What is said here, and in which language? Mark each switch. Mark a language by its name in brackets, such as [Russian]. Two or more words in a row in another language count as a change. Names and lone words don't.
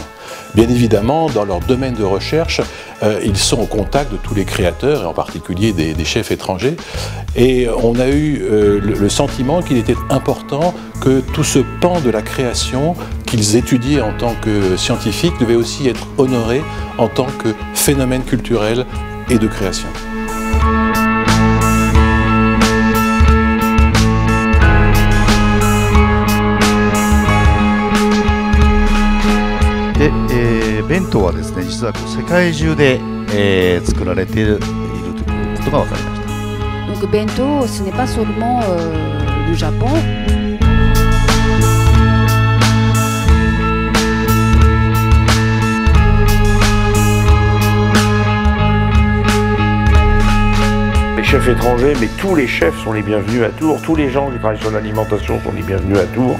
[French] Bien évidemment, dans leur domaine de recherche, ils sont au contact de tous les créateurs, et en particulier des chefs étrangers. Et on a eu le sentiment qu'il était important que tout ce pan de la création qu'ils étudiaient en tant que scientifiques devait aussi être honoré en tant que phénomène culturel et de création. [Japanese] Bento はですね、実は世界中で、作られているということが分かりました。 [French] Donc bento, ce n'est pas seulement du Japon. Les chefs étrangers, mais tous les chefs sont les bienvenus à Tours, tous les gens qui travaillent sur l'alimentation sont les bienvenus à Tours.